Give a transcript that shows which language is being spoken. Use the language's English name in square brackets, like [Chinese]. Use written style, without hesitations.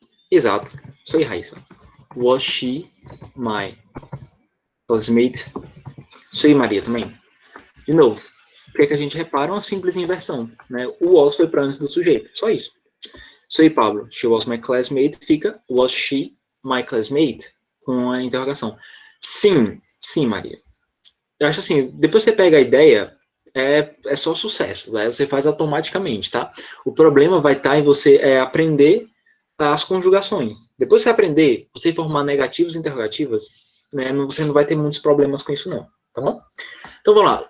[Portuguese] Exato. Isso aí, Raíssa. [English] Was she my classmate? [Portuguese] Isso aí, Maria, também. De novo, o que, é que a gente repara? Uma simples inversão. Né? O was foi para antes do sujeito. Só isso. Isso aí, Pablo. [English] She was my classmate. Fica was she my classmate? [Portuguese] Com a interrogação. Sim. Sim, Maria. Eu acho assim, depois você pega a ideia, é só sucesso. Né? Você faz automaticamente, tá? O problema vai estar em você aprender as conjugações. Depois que você aprender, você formar negativos e interrogativas, né, você não vai ter muitos problemas com isso, não. Tá bom? Então vamos lá.